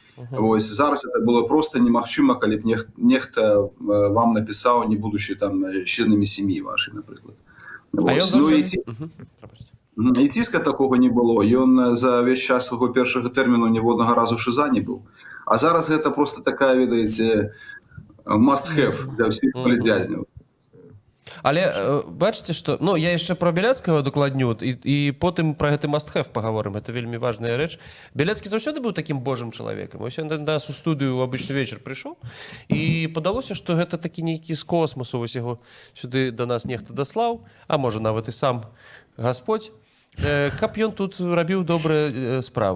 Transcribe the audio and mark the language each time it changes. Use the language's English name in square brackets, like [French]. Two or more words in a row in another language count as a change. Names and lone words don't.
[Belarusian] Вось, зараз это было просто немагчыма, калі б нехта вам напісаў, не будучи там членамі сям'і вашай, напрыклад. Вось. Ну, і ціска такого не было. Ён за весь час свайго першага тэрміну ніводнага разу шыза не быў. А зараз гэта просто такая, ведаеце, [English] must have [Belarusian] для ўсіх палітвязняў. Але бачыце, што ну я яшчэ пра Бяляцкага дакладню і потым пра гэты must-have пагаворым. Это вельмі важная рэч. Бяляцкі заўсёды быў такім божым чалавекам. Вось ён да нас у студыю ў абычны вечар прыйшоў, і падалося, што гэта такі нейкі з космосу, вось яго сюды да нас нехта даслаў, а можа нават і сам Гасподзь, каб ён тут рабіў добрыя справы.